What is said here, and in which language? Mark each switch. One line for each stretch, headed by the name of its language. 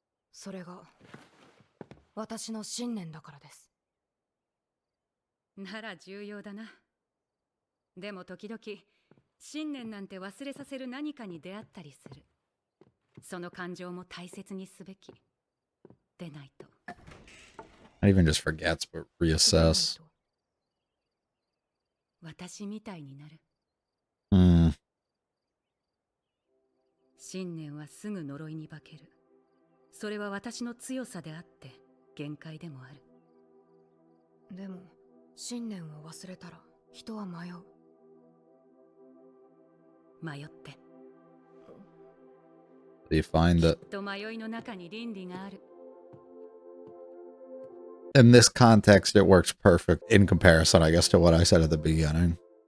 Japanese: それが私の信念だからです。なら重要だな。でも時々信念なんて忘れさせる何かに出会ったりする。その感情も大切にすべきでないと。
English: Not even just forgets, but reassess.
Japanese: 私みたいになる。信念はすぐ呪いに化ける。それは私の強さであって限界でもある。でも信念を忘れたら人は迷う。迷って。
English: Do you find that
Japanese: きっと迷いの中に倫理がある。
English: in this context it works perfect in comparison, I guess, to what I said at the beginning.